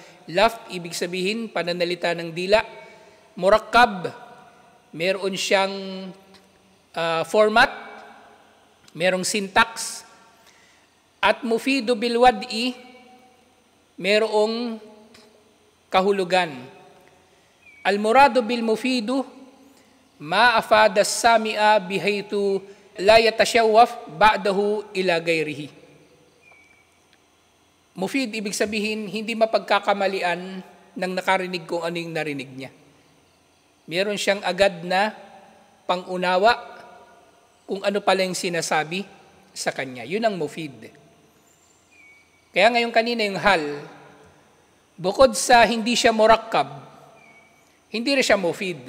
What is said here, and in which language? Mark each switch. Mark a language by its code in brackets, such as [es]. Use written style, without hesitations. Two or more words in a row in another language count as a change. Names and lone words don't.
[tl] Laft, ibig sabihin, pananalita ng dila. Murakkab, meron siyang format, merong syntax. At [ar] مفيد بالوضع, [tl] merong kahulugan. [ar] المراد بالمفيد ما أفاد السامع بحيث لا يتشوف بعده إلى غيره. [tl] Mufid, ibig sabihin, hindi mapagkakamalian ng nakarinig kung ano yung narinig niya. Meron siyang agad na pangunawa kung ano pala yung sinasabi sa kanya. Yun ang mufid. Kaya ngayon kanina yung hal, bukod sa hindi siya murakkab, hindi rin siya mufid.